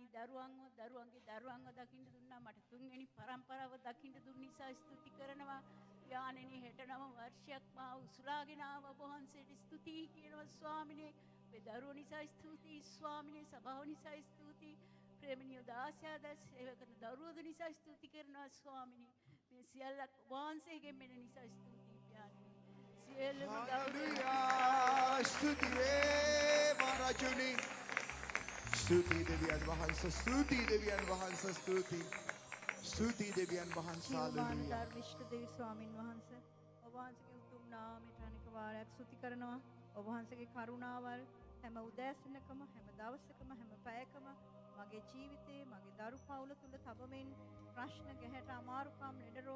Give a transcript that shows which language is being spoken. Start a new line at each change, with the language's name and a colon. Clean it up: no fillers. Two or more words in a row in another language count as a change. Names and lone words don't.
Sinhala: දරුවන්ගේ දරුවන්ව දකින්න දුන්නා මට තුන්වෙනි පරම්පරාව දකින්න දුන්න නිසා ස්තුති කරනවා පියාණනි 69 වර්ෂයක් මා උසුලාගෙන ආව ඔබ වහන්සේට ස්තුතියි කියනවා ස්වාමිනේ මේ දරුවෝ නිසා ස්තුතියි ස්වාමිනේ සභාව නිසා ස්තුතියි ප්‍රේමණීය දාසයාද සේව කරන දරුවෝ නිසා ස්තුති කරනවා ස්වාමිනේ මේ සියල්ලක් ඔබ වහන්සේගෙන් මෙන්න නිසා ස්තුතියි පියාණනි Hallelujah. Stuti veva Rajuni. ස්තුති දෙවියන් වහන්ස. ස්තුති දෙවියන් වහන්ස. ස්තුති. ස්තුති දෙවියන් වහන්ස. Hallelujah. ධර්මිෂ්ඨ දේව ස්වාමින් වහන්සේ ඔබ වහන්සේගේ උතුම් නාමයට අනික වාරයක් ස්තුති කරනවා ඔබ වහන්සේගේ කරුණාවල් හැම උදෑසනකම හැම දවසකම හැම පැයකම මගේ ජීවිතේ මගේ දරු පවුල තුල තබමින් ප්‍රශ්න ගැහැට අමාරුකම් ලෙඩ රෝග